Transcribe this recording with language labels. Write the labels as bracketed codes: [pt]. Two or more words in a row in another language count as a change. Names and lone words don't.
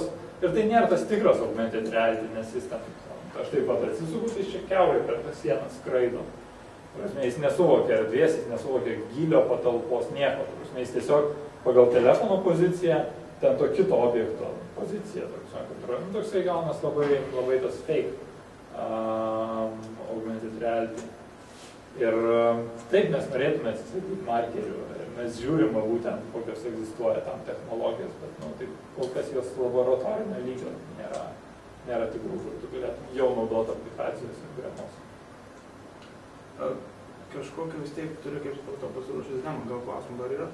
[lt] Ir tai nėra tas tikras [en] augmented reality, [lt] nes jis ten... Aš taip pat atsisuku, tai čia kiaurai per tą sieną skraido. Prasme, jis nesuvokia erdvės, jis nesuvokia gylio patalpos, nieko. Prasme, jis tiesiog pagal telefono poziciją, ten to kito objekto poziciją. Toksai gaunas labai tas [en] fake augmented reality. [lt] Ir taip mes norėtume atsisakyti markerių. Mes žiūrim būtent, kokios egzistuoja tam technologijos, bet taip, kol kas jos laboratorinio lygio nėra tikrų, kur tu galėtum jau naudoti aplikacijos ir kuriamos. Kažkokį vis tiek turiu, kaip supratau, pasiruošęs temą, gal klausimų dar yra?